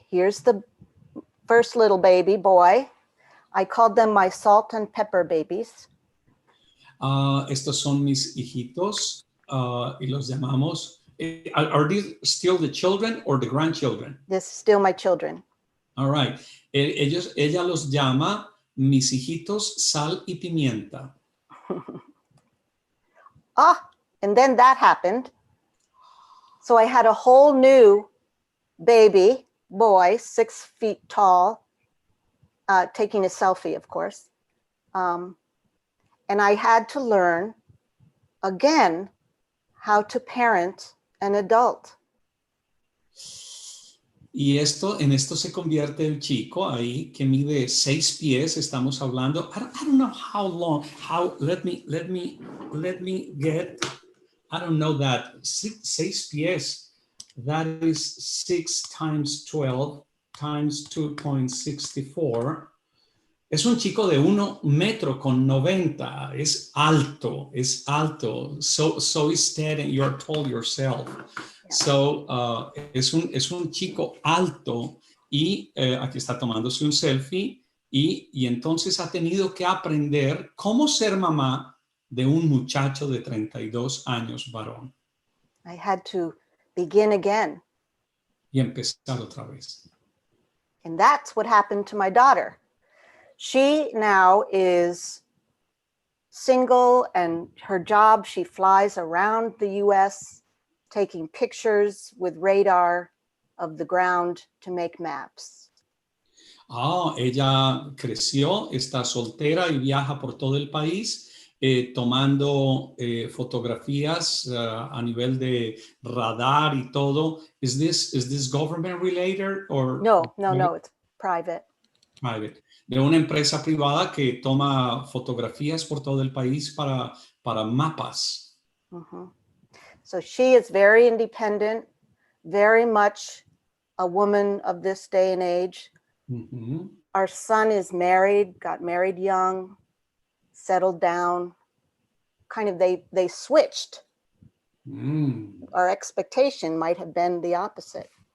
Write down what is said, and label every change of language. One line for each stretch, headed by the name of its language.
English: Here's the first little baby boy. I called them my salt and pepper babies.
Spanish: Estos son mis hijitos y los llamamos.
English: Are these still the children or the grandchildren? This is still my children. All right.
Spanish: Ella los llama mis hijitos sal y pimienta.
English: And then that happened. So I had a whole new baby boy, 6 feet tall, taking a selfie, of course. And I had to learn again how to parent an adult.
Spanish: Y en esto se convierte el chico ahí que mide 6 pies, estamos hablando,
English: I don't know how long, let me get, I don't know that, 6 pies, that is 6 times 12 times 2.64.
Spanish: Es un chico de 1,90 m, es alto.
English: So is Ted and you're tall yourself. Yeah.
Spanish: So es un chico alto y aquí está tomándose un selfie y entonces ha tenido que aprender cómo ser mamá de un muchacho de 32 años varón.
English: I had to begin again.
Spanish: Y empezar otra vez.
English: And that's what happened to my daughter. She now is single, and her job, she flies around the US taking pictures with radar of the ground to make maps.
Spanish: Ella creció, está soltera y viaja por todo el país tomando fotografías a nivel de radar y todo.
English: Is this government related or? No, it's private. Private.
Spanish: De una empresa privada que toma fotografías por todo el país para mapas. Mm-hmm.
English: So she is very independent, very much a woman of this day and age. Mm-hmm. Our son is married, got married young, settled down. Kind of they switched. Our expectation might have been the opposite.